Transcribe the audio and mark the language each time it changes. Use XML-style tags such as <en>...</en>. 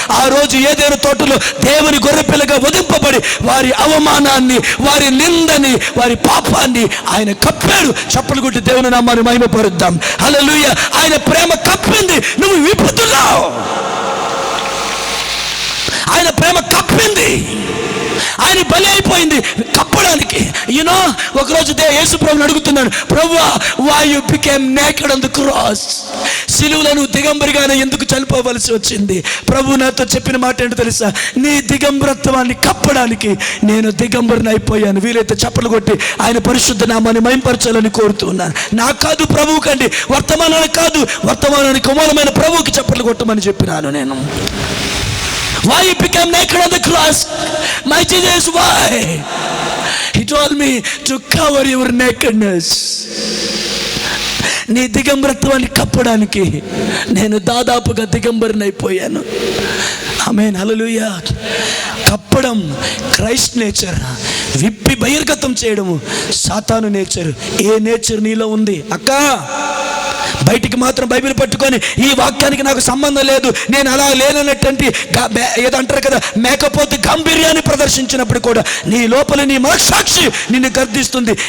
<te>ఆ రోజు ఏదేను తోటలో దేవుని గొర్రెపిల్లగా వధింపబడి వారి అవమానాన్ని, వారి నిందని, వారి పాపాన్ని ఆయన కప్పాడు. చప్పలు కొట్టి దేవుని నామాన్ని మహిమపరుద్దాం. హల్లెలూయా. ఆయన ప్రేమ కప్పింది, నువ్వు విప్పుతున్నావు. ఆయన ప్రేమ కప్పింది, ఆయన బలి అయిపోయింది కప్పడానికి. యూనో, ఒకరోజు యేసు ప్రభుని అడుగుతున్నాను, ప్రభువా,</te> <en>why you became naked on the cross?</en> <te>సిలువలో నువ్వు దిగంబరిగానే ఎందుకు చనిపోవలసి వచ్చింది? ప్రభు నాతో చెప్పిన మాట ఏంటో తెలుసా? నీ దిగంబరత్వాన్ని కప్పడానికి నేను దిగంబరిని అయిపోయాను. వీలైతే చప్పలు కొట్టి ఆయన పరిశుద్ధ నామాన్ని మహింపరచాలని కోరుతున్నాను. నాకు కాదు, ప్రభువు కండి. వర్తమానానికి కాదు, వర్తమానానికి మూలమైన ప్రభువుకి చప్పలు కొట్టమని చెప్పినాను నేను.</te> <en>Why you became naked on the cross? My Jesus, why? He told me to cover your nakedness.</en> <te>నీ దిగంబరత్వాన్ని కప్పడానికి నేను దాదాపుగా దిగంబరిని అయిపోయాను. ఆమేన్, హల్లెలూయా. కప్పడం క్రైస్ట్ నేచర్, విప్పి బహిర్గతం చేయడము సాతాను నేచర్. ఏ నేచర్ నీలో ఉంది అక్క? బయటికి మాత్రం బైబిల్ పట్టుకొని ఈ వాక్యానికి నాకు సంబంధం లేదు, నేను అలా లేనన్నటువంటి ఏదంటారు కదా, మేకపోతే గంభీర్యాన్ని ప్రదర్శించినప్పుడు కూడా నీ లోపల నీ మనస్సాక్షి నిన్ను గర్దిస్తుంది.</te>